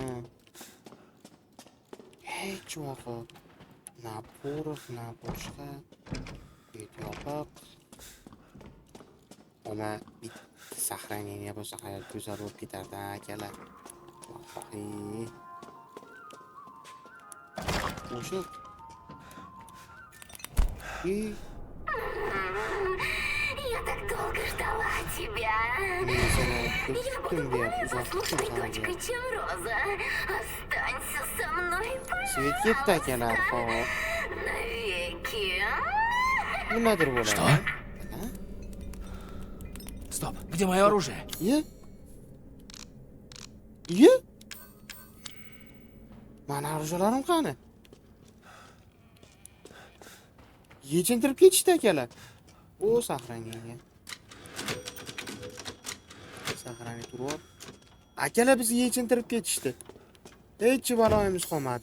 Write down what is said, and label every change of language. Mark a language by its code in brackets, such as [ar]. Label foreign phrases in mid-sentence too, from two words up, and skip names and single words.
[uz] Hech vaqt. Na porox, na boshqa. Bet yopiq. Ona bitta saqlangan bo'lsa hayot go'zal bo'lib ketardi akalar. Vallahi. Qo'shiq. [ru] Я так долго ждала тебя. Я буду более заслуженной дочкой, чем Роза. Останься со мной, [uz] Svet ketdi akalar, xo'p. [ru] навеки. [uz] Nimadir bo'ladi. [ru] Что? Стоп, где мое оружие? [uz] Ye? Mana orujalarim qani? Yechintirib ketishdi akalar. O saqlangan. Saqlanib turib. Akalar bizni yechintirib ketishdi. Hech baloyimiz qolmadi.